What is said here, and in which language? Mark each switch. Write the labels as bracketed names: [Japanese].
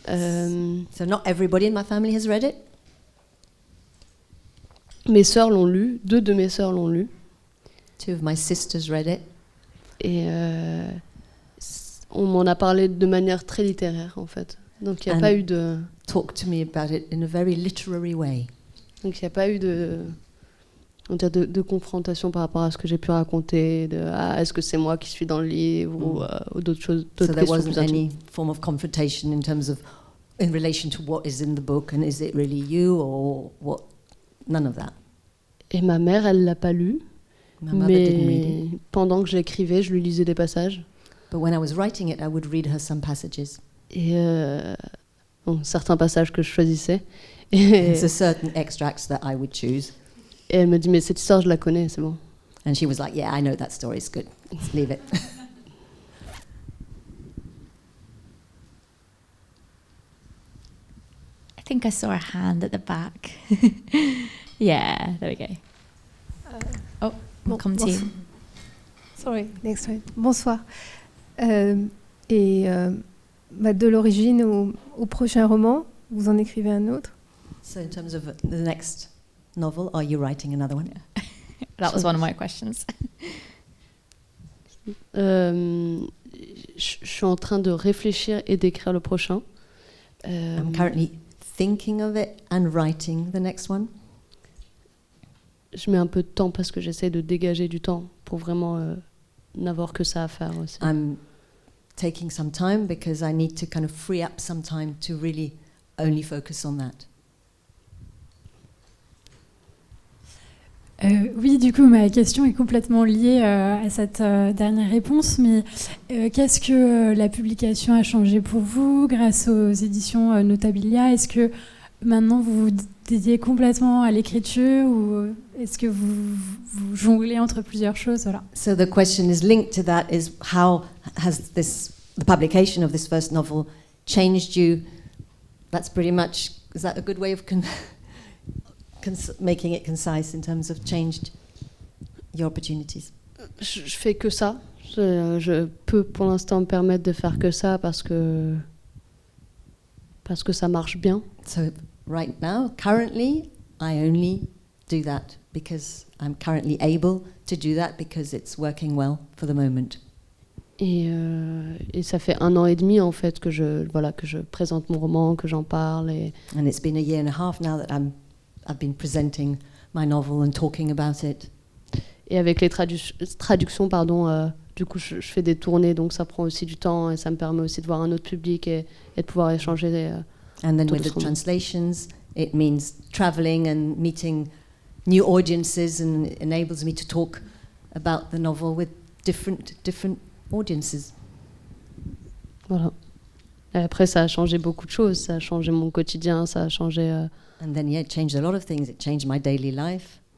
[English] So not everybody in my family has read it. [French] Mes sœurs l'ont lu, 2 de mes sœurs l'ont lu. [English] 2 of my sisters read it. [French] Et on m'en a parlé de manière très littéraire, en fait. Donc il n'y a pas eu de... [English] Talk to me about it in a very literary way. [French] Donc il n'y a pas eu de confrontation par rapport à ce que j'ai pu raconter, est-ce que c'est moi qui suis dans le livre ou d'autres choses. [English] So there wasn't any form of confrontation in terms of, in relation to what is in the book, and is it really you or what? None of that. [French] Et ma mère, elle l'a pas lu, [English] My mother didn't read it. [French] mais pendant que j'écrivais, je lui lisais des passages. [English] But when I was writing it, I would read her some passages. [French] Et certains passages que je choisissais. [English] There's a certain extracts that I would choose. [French] Et elle me dit, mais cette histoire, je la connais, c'est bon. [English] And she was like, yeah, I know that story, it's good. Let's leave it. I think I saw a hand at the back. Yeah, there we go. Oh, we'll come to you. Sorry, next time. [French] Bonsoir. De l'origine au prochain roman, vous en écrivez un autre? [English] So in terms of the next novel, are you writing another one? That was one of my questions. [French] Je suis en train de réfléchir et d'écrire le prochain. [English] I'm currently thinking of it and writing the next one. [French] Je mets un peu de temps parce que j'essaie de dégager du temps pour vraiment n'avoir que ça à faire aussi. [English] I'm taking some time because I need to kind of free up some time to really only focus on that. [French] Oui, du coup, ma question est complètement liée à cette dernière réponse, mais qu'est-ce que la publication a changé pour vous grâce aux éditions Notabilia? Est-ce que maintenant vous vous dédiez complètement à l'écriture ou est-ce que vous jonglez entre plusieurs choses? Voilà. [English] So the question is linked to that, is how has the publication of this first novel changed you? That's pretty much, is that a good way of making it concise in terms of changed your opportunities? [French] Je fais que ça. Je peux pour l'instant me permettre de faire que ça parce que ça marche bien. [English] So right now, currently, I only do that because I'm currently able to do that because it's working well for the moment. [French] Et ça fait 1 an et demi en fait que je présente mon roman, que j'en parle. [English] And it's been a year and a half now that I've been presenting my novel and talking about it. [French] Et avec les traductions, du coup, je fais des tournées, donc ça prend aussi du temps et ça me permet aussi de voir un autre public et de pouvoir échanger. [English] And then with the translations, it means traveling and meeting new audiences and enables me to talk about the novel with different audiences. [French] Voilà. Et après, ça a changé beaucoup de choses. Ça a changé mon quotidien, ça a changé [English] And then, yeah, it changed a lot of things. It changed my daily life.